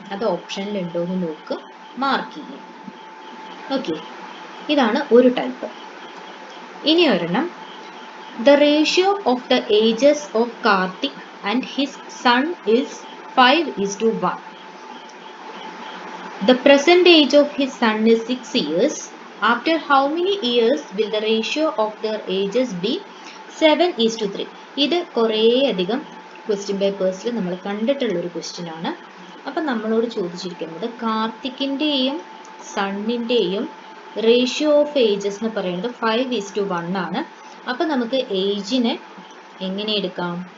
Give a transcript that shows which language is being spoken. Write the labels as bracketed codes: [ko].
[ml] അത് ഓപ്ഷനിൽ ഉണ്ടോ എന്ന് നോക്ക്, മാർക്ക് ചെയ്യും. ഓക്കെ, ഇതാണ് ഒരു ടൈപ്പ്. [en] ഇനി ഒരെണ്ണം, the ratio of the ages of Karthik and his son is 5:1. The present age of his son is 6 years. After how many years will the ratio of their ages be? 7:3. [ml] ഇത് കുറേയധികം question പേപ്പേഴ്സിൽ നമ്മൾ കണ്ടിട്ടുള്ളൊരു question ആണ്. അപ്പം നമ്മളോട് ചോദിച്ചിരിക്കുന്നത് കാർത്തിക്കിൻ്റെയും സണ്ണിൻ്റെയും ratio of ages എന്ന് പറയുന്നത് 5:1 ആണ്. അപ്പം നമുക്ക് ഏജിനെ എങ്ങനെ എടുക്കാം?